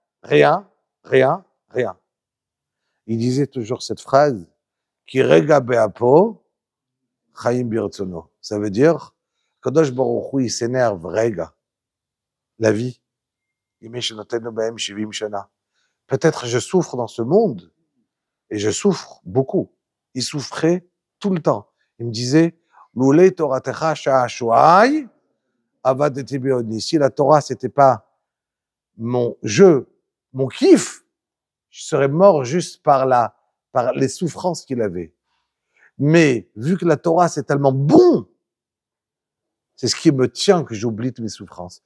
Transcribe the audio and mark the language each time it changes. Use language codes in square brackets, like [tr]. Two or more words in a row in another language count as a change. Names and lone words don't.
[fr] Il disait toujours cette phrase, [he] כי רגע באפו חיים ברצונו. [fr] Ça veut dire, [he] קדוש ברוך הוא, [fr] il s'énerve, rega. La vie. Peut-être je souffre dans ce monde, et je souffre beaucoup. Il souffrait tout le temps. Il me disait, [he] לולי תורתך שעשועי אבד את תבעוני. [fr] Si la Torah, c'était pas mon jeu, mon kiff, je serais mort juste par les souffrances qu'il avait. Mais, vu que la Torah, c'est tellement bon, c'est ce qui me tient que j'oublie toutes mes souffrances.